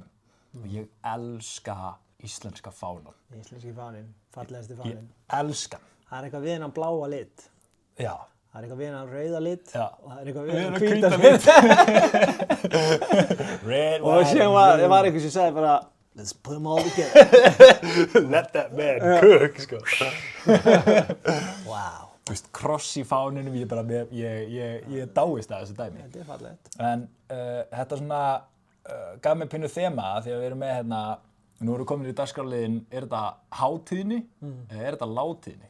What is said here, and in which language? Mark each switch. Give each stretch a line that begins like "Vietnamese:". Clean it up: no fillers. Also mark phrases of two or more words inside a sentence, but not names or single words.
Icelandic: Og ég elska íslenska fánan. Íslenski fáninn, fallegasti fáninn. Ég elska hann. Það eitthvað við hennan bláa lit. Já. Það eitthvað við hennan rauða lit. Já. Og það eitthvað við hennan hvíta lit. Red, og síðan var eitthvað sem sagði bara,
English: let's put them all together. Let that man cook,
Icelandic: sko. Wow. Þú veist, kross í fáninum, ég dáist að þessu dæmi. Þetta fallegt. En þetta svona gaf mér pínu þema því að við erum með nú erum við komin í dagskrárliðinn, er þetta hátíðni eða er þetta látíðni?